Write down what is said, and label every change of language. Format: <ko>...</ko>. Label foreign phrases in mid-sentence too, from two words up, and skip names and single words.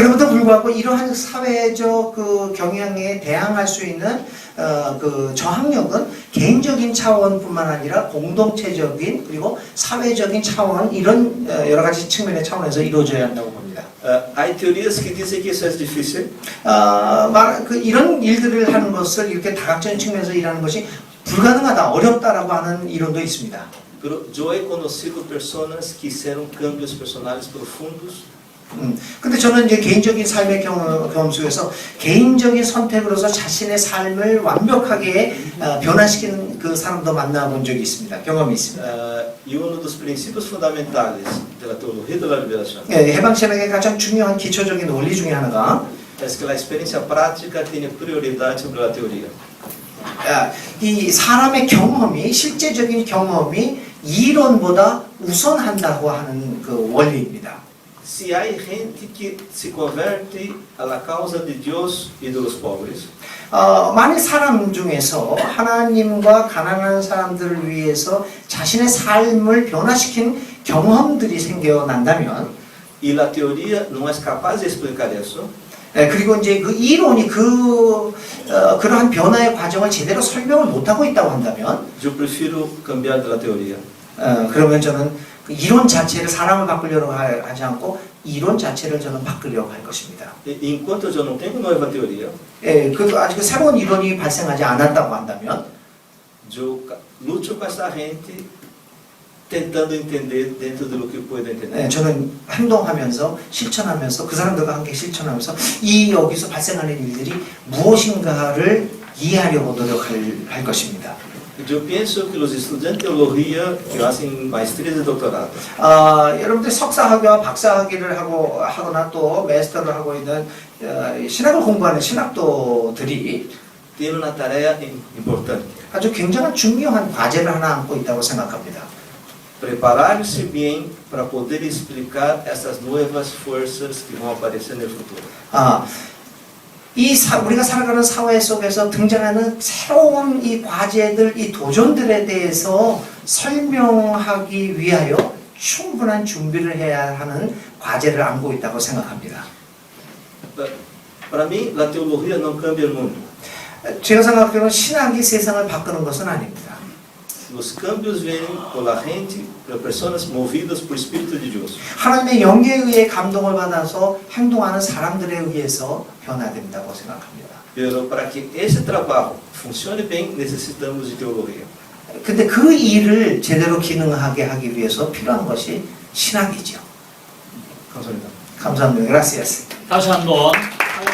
<ko>그럼에도 불구하고 이러한 사회적 그 경향에 대항할 수 있는 그 저항력은 개인적인 차원뿐만 아니라 공동체적인 그리고 사회적인 차원 이런 여러 가지 측면의 차원에서 이루어져야 한다고 봅니다.</ko> <pt>Há teorias que dizem que isso é difícil.</pt> <ko>이런 일들을 하는 것을 이렇게 다각적인 측면에서 일하는 것이 불가능하다, 어렵다라고 하는 이론도 있습니다.</ko> <pt>Pero eu he conhecido pessoas que fizeram cambios personais profundos.</pt> <ko>근데 저는 이제 개인적인 삶의 경험 속에서 개인적인 선택으로서 자신의 삶을 완벽하게 변화시키는 그 사람도 만나본 적이 있습니다. 경험이 있습니다.</ko> <pt>E dos princípios fundamentais da teologia da liberação</pt> <ko>해방신학의 가장 중요한 기초적인 원리 중에 하나가</ko> <pt>é que a experiência prática tem prioridade sobre a teoria.</pt> <ko>이 사람의 경험이 실제적인 경험이 이론보다 우선한다고 하는 그 원리입니다.</ko> <pt>Se há gente que se converte à causa de Deus e dos pobres,</pt> <ko>만일 사람 중에서 하나님과 가난한 사람들을 위해서 자신의 삶을 변화시킨 경험들이 생겨난다면,</ko> <pt>e a teoria não é capaz de explicar isso,</pt> <ko>그리고 이제 그 이론이 그러한 변화의 과정을 제대로 설명을 못하고 있다고 한다면,</ko> <pt>eu prefiro cambiar da teoria.</pt> <ko>그러면 저는 그 이론 자체를 사람을 바꾸려고 하지 않고 이론 자체를 저는 바꾸려고 할 것입니다.</ko> <pt>Enquanto eu não tenho nova teoria,</pt> <ko>아직 새로운 이론이 발생하지 않았다고 한다면,</ko> <pt>eu luto com essa gente tentando entender dentro do que pode entender.</pt> <ko>저는 행동하면서 실천하면서 그 사람들과 함께 실천하면서 이 여기서 발생하는 일들이 무엇인가를 이해하려고 노력할 것입니다.</ko> <pt>Eu penso que os estudantes de teologia que fazem maestria e doutorado,</pt> <ko>여러분들 석사학위와 박사학위를 하거나 또 마스터를 하고 있는 신학을 공부하는 신학도들이</ko> <pt>têm uma tarefa importante.</pt> <ko>아주 굉장한 중요한 과제를 하나 안고 있다고 생각합니다.</ko> <pt>Preparar-se bem para poder explicar essas novas forças que vão aparecer no futuro.</pt> <ko>우리가 살아가는 사회 속에서 등장하는 새로운 이 과제들, 이 도전들에 대해서 설명하기 위하여 충분한 준비를 해야 하는 과제를 안고 있다고 생각합니다.</ko> <pt>Para mim, a teologia não cambia o mundo.</pt> <ko>제가 생각하기로는 신학이 세상을 바꾸는 것은 아닙니다.</ko> <pt>Os cambios vêm por</pt> <es>la gente,</es> <pt>por pessoas movidas por Espírito de Deus.</pt> <ko>하나님의 영에 의해 감동을 받아서 행동하는 사람들에 의해서 변화된다고 생각합니다.</ko> <pt>Pero para que esse trabalho funcione bem, necessitamos de teologia.</pt> <ko>근데 그 일을 제대로 기능하게 하기 위해서 필요한 것이 신학이죠. 감사합니다. 감사합니다. Gracias. 다시 한번</ko>